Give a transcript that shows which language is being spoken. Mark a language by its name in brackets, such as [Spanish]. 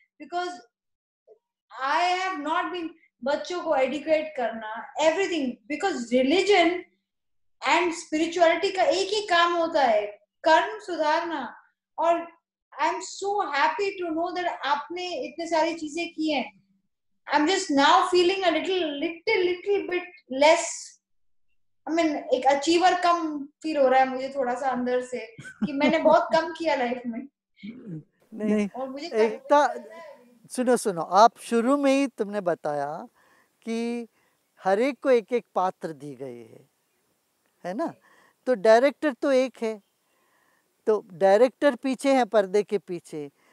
[English] because I have not been, [Hindi] बच्चों को educate करना, [English] everything, because religion and spirituality [Hindi] का एक ही काम होता है, कर्म सुधारना। और [English] I am so happy to know that [Hindi] आपने इतने सारी चीजें की हैं। [English] I'm just now feeling a little bit less. [Hindi] I mean, एक अचीवर कम फील हो रहा है मुझे थोड़ा सा अंदर से, कि मैंने बहुत कम किया लाइफ में। नहीं, और मुझे एकता, सुनो, आप शुरू में ही तुमने बताया कि हर एक को एक एक पात्र दी गई है ना, तो डायरेक्टर तो एक है, तो डायरेक्टर पीछे है, पर्दे के पीछे।